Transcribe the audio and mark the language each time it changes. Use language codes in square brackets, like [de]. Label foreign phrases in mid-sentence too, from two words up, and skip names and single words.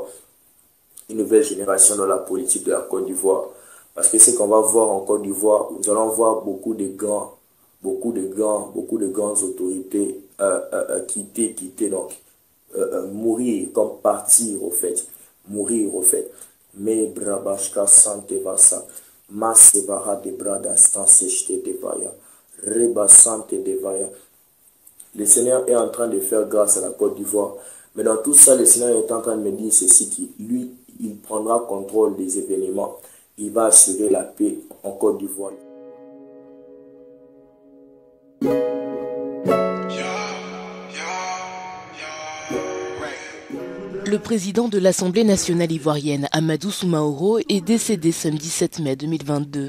[fr] Une nouvelle génération dans la politique de la Côte d'Ivoire. Parce que ce qu'on va voir en Côte d'Ivoire, nous allons voir beaucoup de grandes autorités quitter, donc mourir, comme partir au fait. Mourir au fait. Mais brabashka sante vasa, masevara de brada stansechete devaya, reba sante devaya. Le Seigneur est en train de faire grâce à la Côte d'Ivoire. Mais dans tout ça, le Seigneur est en train de me dire ceci, qui lui, il prendra contrôle des événements. Il va assurer la paix en Côte d'Ivoire. Le président de l'Assemblée nationale ivoirienne, Amadou Soumaoro, est décédé samedi 7 mai 2022.